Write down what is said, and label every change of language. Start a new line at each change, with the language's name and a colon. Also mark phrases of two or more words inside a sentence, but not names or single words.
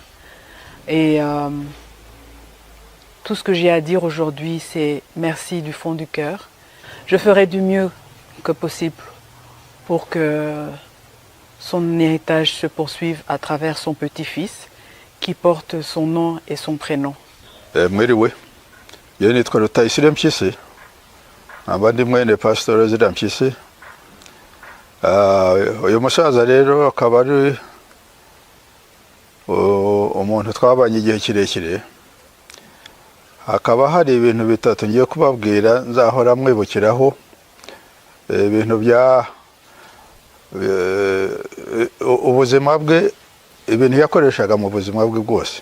French: Et tout ce que j'ai à dire aujourd'hui, c'est merci du fond du cœur. Je ferai du mieux que possible pour que son héritage se poursuive à travers son petit-fils qui porte son nom et son prénom.
Kinyarwanda: Mwiriwe, je nitwa Rutayisire Mpyisi, abandi mwene Pr Ezra Mpyisi. Uyu musaza rero akaba ari umuntu twabanye igihe kirekire. Hakaba hari ibintu bitatu ngiye kubabwira nzahora mwibukiraho, ibintu bya ubuzima bwe, ibintu yakoreshaga mu buzima bwe bwose.